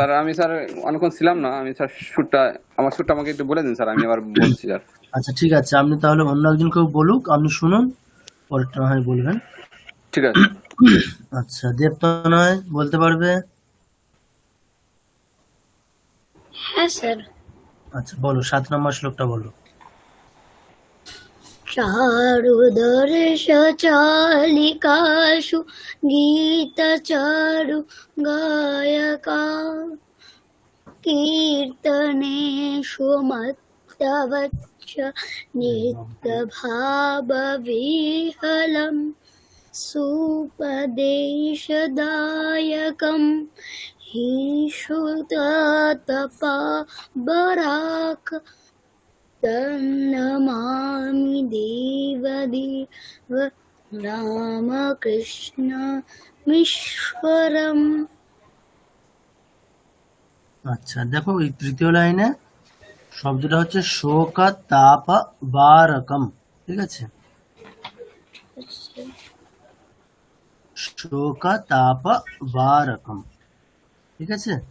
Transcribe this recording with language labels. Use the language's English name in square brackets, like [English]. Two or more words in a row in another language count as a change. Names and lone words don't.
[Bangla] স্যার আমি স্যার অনেকক্ষণ ছিলাম না, আমি স্যার আমার সুরটা আমাকে একটু বলে দিন স্যার, আমি আবার বলছি স্যার। আচ্ছা ঠিক আছে, আপনি তাহলে অন্য একজন কেউ বলুক, আপনি শুনুন, পরেরটা না হয় বলবেন। ঠিক আছে। আচ্ছা, দেবতা নয় বলতে পারবে? হ্যাঁ স্যার। আচ্ছা বলো, 7 নম্বর শ্লোকটা বলো। [Sanskrit] চারুদর্শ চালিকাসু গীতচারু গায়কা কীর্তনেষু মত্তবচ্চ নিত্যভাববিহ্বলম সুপদেশদায়কম হি শ্রুততপবরাক তন্নমামি দেবদেব রামকৃষ্ণমীশ্বরম। [Bangla] আচ্ছা দেখো, এই তৃতীয় লাইনে শব্দটা হচ্ছে [Sanskrit] শোকা তাপা বারকম, [Bangla] ঠিক আছে? [Sanskrit] শোকা তাপা বারকম, [Bangla] ঠিক আছে?